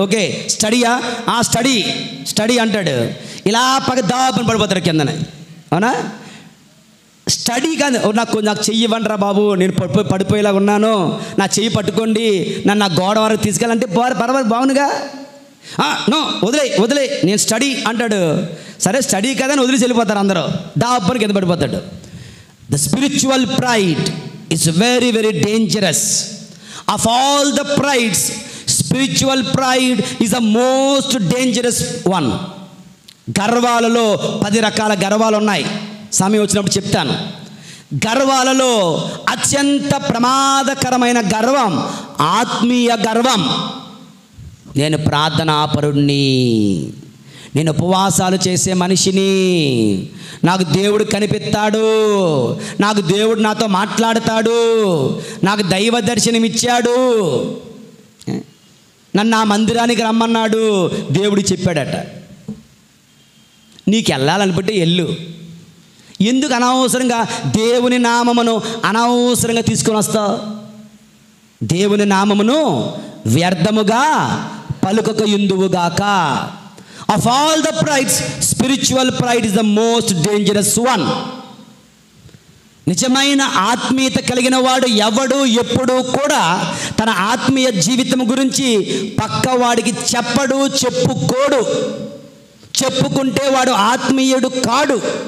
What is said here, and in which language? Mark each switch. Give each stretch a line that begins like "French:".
Telugu: Okay స్టడీయా? Study అంటాడు. ఇలా దాపని పడిపోతాడు కిందనే. అవునా? స్టడీ కాదు. నాకు చెయ్యి ఇవ్వండిరా బాబు, నేను పడిపోయేలా ఉన్నాను, నా చెయ్యి పట్టుకోండి, నన్ను నా గోడ వరకు తీసుకెళ్ళాలంటే పర్వాలేదు, బాగునుగా. నో వదిలే నేను స్టడీ అంటాడు. సరే స్టడీ కదా అని వదిలేసి వెళ్ళిపోతారు అందరూ. దాపని కింద పడిపోతాడు.
English: The spiritual pride is very, very dangerous. Of all the prides, spiritual pride is the most dangerous one.
Telugu: గర్వాలలో 10 రకాల గర్వాలు ఉన్నాయి. సమయం వచ్చినప్పుడు చెప్తాను. గర్వాలలో అత్యంత ప్రమాదకరమైన గర్వం ఆత్మీయ గర్వం. నేను ప్రార్థనాపరుణ్ణి, నేను ఉపవాసాలు చేసే మనిషిని, నాకు దేవుడు కనిపిస్తాడు, నాకు దేవుడు నాతో మాట్లాడతాడు, నాకు దైవ దర్శనం ఇచ్చాడు, నన్ను ఆ మందిరానికి రమ్మన్నాడు, దేవుడు చెప్పాడట. నీకు వెళ్ళాలనుకుంటే వెళ్ళు. ఎందుకు అనవసరంగా దేవుని నామమును అనవసరంగా తీసుకొని వస్తావు? దేవుని నామమును వ్యర్థముగా పలుకక యుందువుగాక.
English: Of all the prides, spiritual pride is the most dangerous one.
Telugu: నిజమైన ఆత్మీయత కలిగిన వాడు ఎవడు ఎప్పుడు కూడా తన ఆత్మీయ జీవితం గురించి పక్కవాడికి చెప్పడు, చెప్పుకోడు. చెప్పుకుంటే వాడు ఆత్మీయుడు కాడు.